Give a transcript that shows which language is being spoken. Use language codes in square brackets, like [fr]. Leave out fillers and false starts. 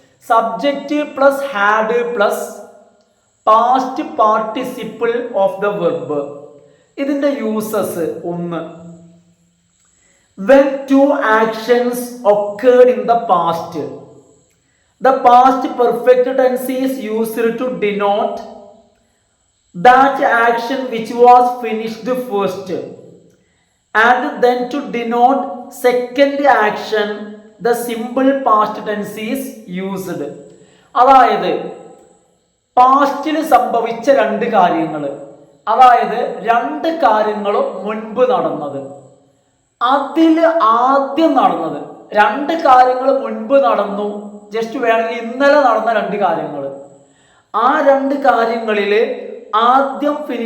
[en] Subject plus had plus past participle of the verb. [ml] ഇതിന്റെ uses: [en] 1, when two actions occurred in the past, the past perfect tense is used to denote that action which was finished first, and then to denote second action the simple past tense is used. [ml] അതായത് പാസ്റ്റിൽ സംഭവിച്ച രണ്ട് കാര്യങ്ങൾ, അതായത് രണ്ട് കാര്യങ്ങളും മുൻപ് നടന്നത്, അതിൽ ആദ്യം നടന്നത്, രണ്ട് കാര്യങ്ങൾ മുൻപ് നടന്നു, ജസ്റ്റ് വേണമെങ്കിൽ ഇന്നലെ നടന്ന രണ്ട് കാര്യങ്ങൾ, ആ രണ്ട് കാര്യങ്ങളിൽ ആദ്യം